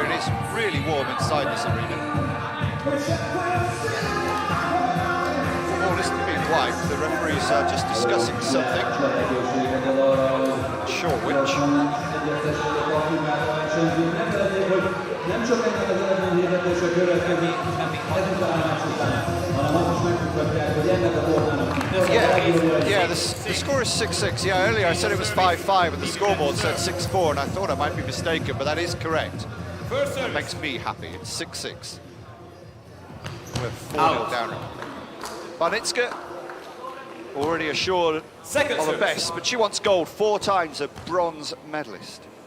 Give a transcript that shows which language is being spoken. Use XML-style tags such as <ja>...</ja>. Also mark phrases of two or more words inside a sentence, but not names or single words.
<en>It is really warm inside this arena. Ball isn't being wiped. The referees are just discussing something. Not sure which.</en> <hu>Nem csak ennek az eredményhirdetése következik ezután a meccs után, hanem azt is megmutatják, hogy ennek a tornának.</hu> <en>Yeah, the score is 6-6. Yeah, earlier I said it was 5-5 and the scoreboard said 6-4 and I thought I might be mistaken, but that is correct. That makes me happy. It's 6-6. We're 4-0 down. Banitska already assured of the best, but she wants gold 4 times, a bronze medalist.</en>